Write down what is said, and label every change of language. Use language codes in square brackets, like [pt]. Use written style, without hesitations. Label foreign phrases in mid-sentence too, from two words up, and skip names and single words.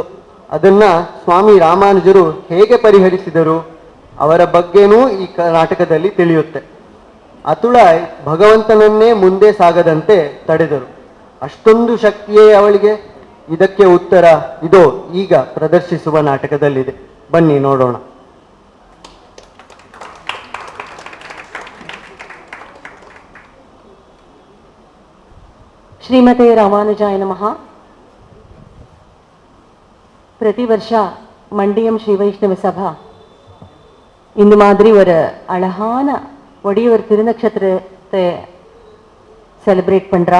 [kn] ಅದನ್ನ ಸ್ವಾಮಿ ರಾಮಾನುಜರು ಹೇಗೆ ಪರಿಹರಿಸಿದರು ಅವರ ಬಗ್ಗೆನೂ ಈ ನಾಟಕದಲ್ಲಿ ತಿಳಿಯುತ್ತೆ. ಅತುಳಾಯ್ ಭಗವಂತನನ್ನೇ ಮುಂದೆ ಸಾಗದಂತೆ ತಡೆದರು. ಅಷ್ಟೊಂದು ಶಕ್ತಿಯೇ ಅವಳಿಗೆ? ಇದಕ್ಕೆ ಉತ್ತರ ಇದೋ ಈಗ ಪ್ರದರ್ಶಿಸುವ ನಾಟಕದಲ್ಲಿದೆ. ಬನ್ನಿ ನೋಡೋಣ. [sa] श्रीमते रामानुजाय नमः. [ta] பிரதி வருஷா மண்டியம் ஸ்ரீ வைஷ்ணவ சபா இந்த மாதிரி ஒரு அழகான ஒடியவர் திருநக்ஷத்திரத்தை செலிப்ரேட் பண்றா.